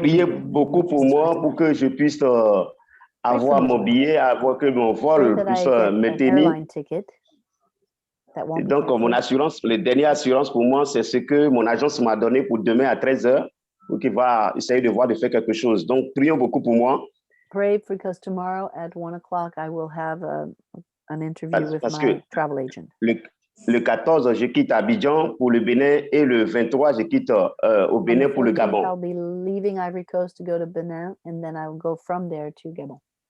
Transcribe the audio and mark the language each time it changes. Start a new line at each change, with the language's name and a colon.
French: priez beaucoup pour moi pour que je puisse avoir mon billet, avoir que mon vol puisse me tenir. Et donc, mon assurance, la dernière assurance pour moi, c'est ce que mon agence m'a donné pour demain à 13h, pour qu'il va essayer de voir de faire quelque chose. Donc, prions beaucoup pour moi.
English: Pray because tomorrow at 1 o'clock, I will have an interview with my travel agent.
French: Le 14, je quitte Abidjan pour le Bénin et le 23, je quitte au Bénin pour le Gabon.
English: I'll be leaving Ivory Coast to go to Benin, and then I will go from there to Gabon.